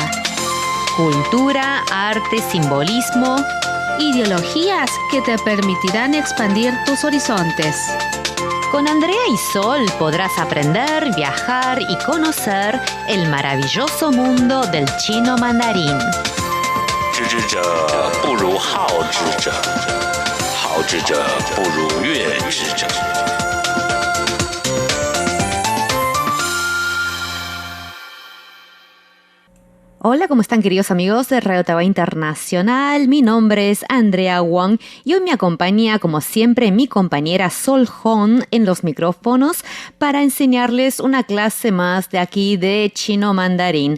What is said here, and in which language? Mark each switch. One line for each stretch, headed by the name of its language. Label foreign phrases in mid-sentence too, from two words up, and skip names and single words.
Spanish: Cultura, arte, simbolismo. ideologías que te permitirán expandir tus horizontes. Con Andrea y Sol podrás aprender, viajar y conocer el maravilloso mundo del chino mandarín.
Chinese: 知之者不如好之者，好之者不如悦之者。
Spanish: Hola, ¿cómo están, queridos amigos de Radio Taiwán Internacional? Mi nombre es Andrea Wang y hoy me acompaña, como siempre, mi compañera Sol Hong en los micrófonos para enseñarles una clase más de aquí de chino mandarín.